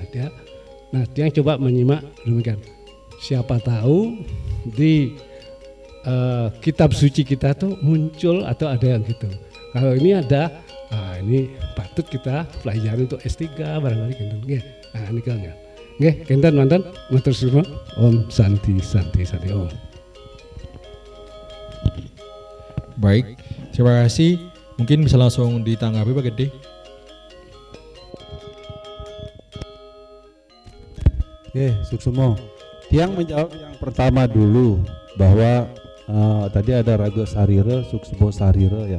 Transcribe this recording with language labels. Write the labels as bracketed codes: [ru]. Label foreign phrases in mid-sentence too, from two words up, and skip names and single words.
[id] Dia coba menyimak demikian. Siapa tahu di kitab suci kita tuh muncul atau ada yang gitu. Kalau ini ada, ini patut kita pelajari untuk S3 barangkali gitu. Nah, ini kan ya. [ban] Nggih, kenten mantan matur suwun. [sa] Om Santi Om. [id] Baik, terima kasih. Mungkin bisa langsung ditanggapi Pak Gede. Oke, Suksumo. Yang menjawab yang pertama dulu bahwa tadi ada Raga Sarira, Suksumo Sarira ya.